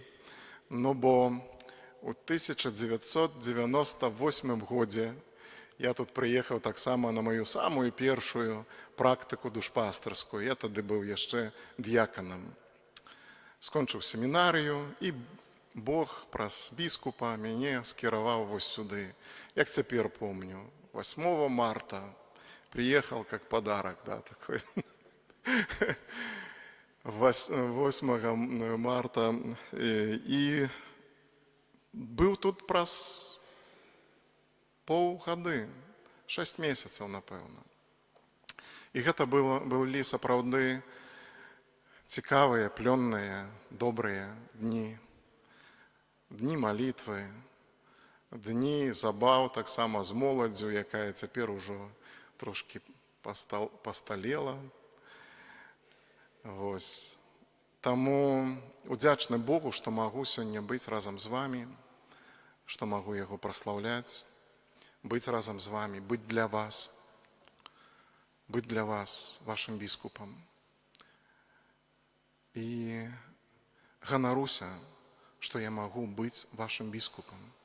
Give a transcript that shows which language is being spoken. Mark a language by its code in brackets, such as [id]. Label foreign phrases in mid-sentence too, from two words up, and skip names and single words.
[be] Ну, бо у 1998 годзе я тут прыехаў таксама на маю самую першую практыку душпастарскую. Я тады быў яшчэ д'яканам. Скончыў семінарыю, і Бог праз біскупа мяне скіраваў вось сюды. [ru] Як цяпер помню, 8 марта приехал как подарок, да, такой. [be] 8 марта і быў тут праз паўгады, 6 месяцаў, напэўна. І гэта былі сапраўды цікавыя, плённыя, добрыя дні. Дні малітвы, дні забав, так само з моладдю, [uk] яка тепер уже трошки посталела. Ось. Тому удячны Богу, [be] што магу сёння быць разам з вами, што магу яго праслаўляць, быць разам з вами, быць для вас вашим біскупам. І ганаруся, што я магу быць вашим біскупам.